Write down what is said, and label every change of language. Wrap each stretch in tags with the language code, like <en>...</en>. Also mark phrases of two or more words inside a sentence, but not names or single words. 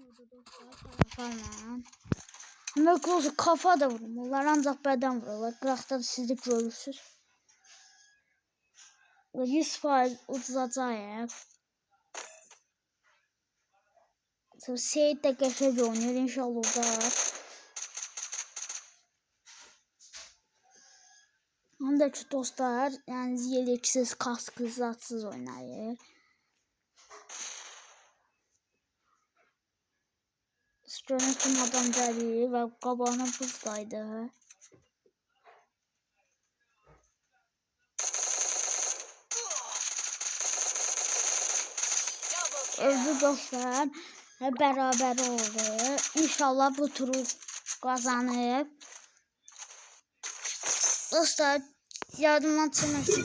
<tr>Tamam. Ama kafa da vururlar ancak beden vururlar.</tr> <az>Qıraqda siz de görürsünüz. 100% uzacaq. Seyit de qəşəng oynayır inşallah da. Həm də ki dostlar, yəni yeleksiz, kasksız, zatsız oynayır. Görünüşüm adam gəlir və qabağına buzdaydı.</az> <tr>Öldü dostlar. Beraber oldu. İnşallah bu turu kazanır. Dostlar yardımdan çıkmıştı.</tr>